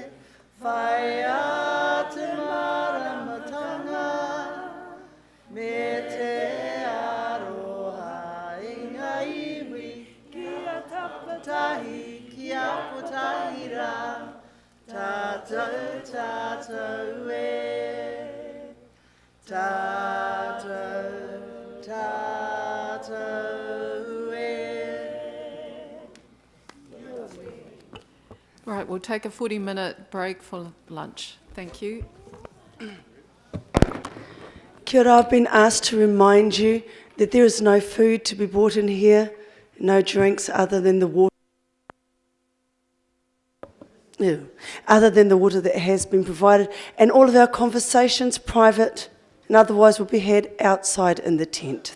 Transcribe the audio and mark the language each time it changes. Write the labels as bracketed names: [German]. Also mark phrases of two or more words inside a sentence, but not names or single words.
[Māori] Whai a te maramatanga, me te aroha i ngā iwi, kia tapatahi, kia potahira, tātou tātou e. Tātou tātou e. [English] All right, we'll take a 40-minute break for lunch. Thank you. [Māori] Kia ora, [English] I've been asked to remind you that there is no food to be bought in here, no drinks other than the water. Other than the water that has been provided, and all of our conversations, private and otherwise, will be had outside in the tent.